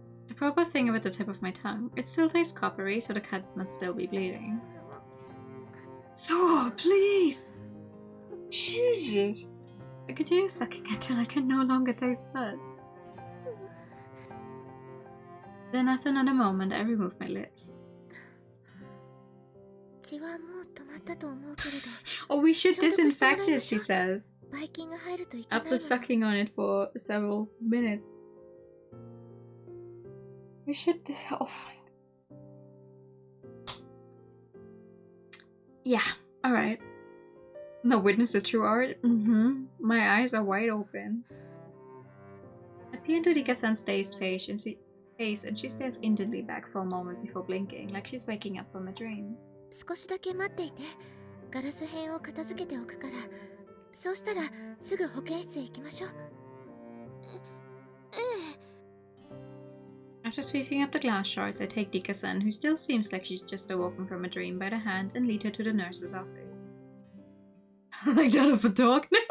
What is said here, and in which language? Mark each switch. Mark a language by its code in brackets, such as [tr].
[en] I probe a finger with the tip of my tongue. It still tastes coppery, so the cut must still be bleeding. So, please! Jesus! I continue sucking until I can no longer taste blood. Then after another moment, I remove my lips. [ja] 血はもう止まったと思うけれど。 [en] Oh, we should disinfect it, she says. [ja] ばい菌が入るといけないの。 [en] After sucking on it for several minutes. We should oh my. Yeah, alright. No witness to true art? My eyes are wide open. I peer into Rika-san's dazed face and she stares intently back for a moment before blinking, like she's waking up from a dream. [ja] 少しだけ待っていて。ガラス片を片付けておくから。そうしたらすぐ保健室へ行きましょう。 [en] After sweeping up the glass shards, I take Rika-san, who still seems like she's just awoken from a dream, by the hand and lead her to the nurse's office. Like that of a dog?